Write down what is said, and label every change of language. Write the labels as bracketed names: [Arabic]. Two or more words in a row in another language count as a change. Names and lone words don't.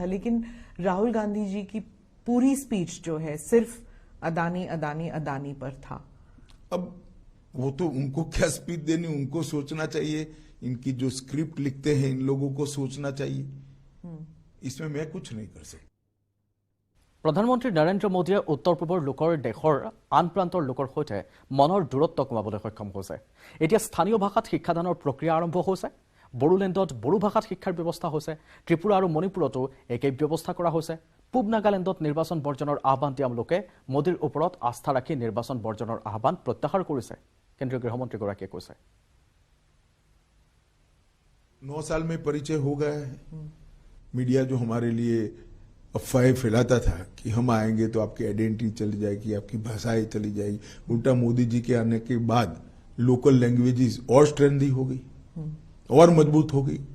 [Hindi] लेकिन राहुल गांधी जी की पूरी स्पीच जो है सिर्फ अदानी अदानी अदानी पर था। अब वो तो उनको क्या स्पीच देनी, उनको सोचना चाहिए। इनकी जो स्क्रिप्ट लिखते हैं इन लोगों को सोचना चाहिए। इसमें मैं कुछ नहीं कर सकता। [Assamese] প্ৰধানমন্ত্ৰী নৰেন্দ্ৰ মোদীয়ে উত্তৰ পূবৰ লোকৰ দেশৰ আন প্ৰান্তৰ লোকৰ সৈতে মনৰ দূৰত্ব কমাবলৈ সক্ষম হৈছে। এতিয়া স্থানীয় ভাষাত শিক্ষাদানৰ প্ৰক্ৰিয়া আৰম্ভ হৈছে। বড়োলেণ্ডত বড়ো ভাষাত শিক্ষাৰ ব্যৱস্থা হৈছে। ত্ৰিপুৰা আৰু মণিপুৰতো একেই ব্যৱস্থা কৰা হৈছে। পূব নাগালেণ্ডত নিৰ্বাচন বৰ্জনৰ আহ্বান দিয়া লোকে মোদীৰ ওপৰত আস্থা ৰাখি নিৰ্বাচন বৰ্জনৰ আহ্বান প্ৰত্যাহাৰ কৰিছে, কেন্দ্ৰীয় গৃহমন্ত্ৰীগৰাকীয়ে কৈছে। [Hindi] 9 साल में परिचय हो गया है। मीडिया जो हमारे लिए अफवाहें फैलाता था कि हम आएंगे तो आपकी आइडेंटिटी चली जाएगी, आपकी भाषाएं चली जाएगी। उल्टा मोदी जी के आने के बाद [English] local languages [Hindi] और स्ट्रेंथी हो गई और मजबूत हो गई।